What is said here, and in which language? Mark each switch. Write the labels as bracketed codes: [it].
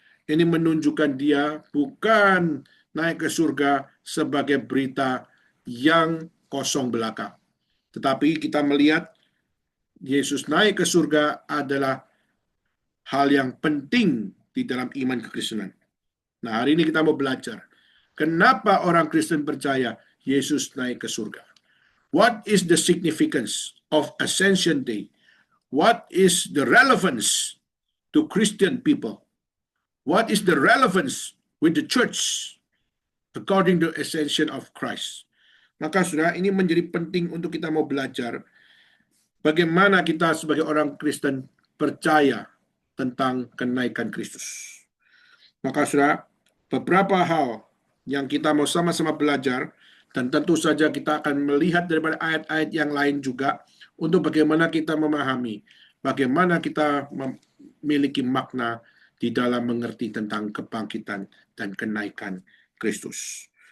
[id] Ini menunjukkan dia bukan naik ke surga sebagai berita yang kosong belaka. Tetapi kita melihat Yesus naik ke surga adalah hal yang penting di dalam iman kekristenan. Nah, hari ini kita mau belajar. Kenapa orang Kristen percaya Yesus naik ke surga? [en] What is the significance of Ascension Day? What is the relevance to Christian people? What is the relevance with the church according to ascension of Christ? [id] Maka saudara, ini menjadi penting untuk kita mau belajar bagaimana kita sebagai orang Kristen percaya tentang kenaikan Kristus. Maka saudara, beberapa hal yang kita mau sama-sama belajar, dan tentu saja kita akan melihat daripada ayat-ayat yang lain juga untuk bagaimana kita memahami, bagaimana kita memiliki makna di dalam mengerti tentang kebangkitan dan kenaikan Kristus.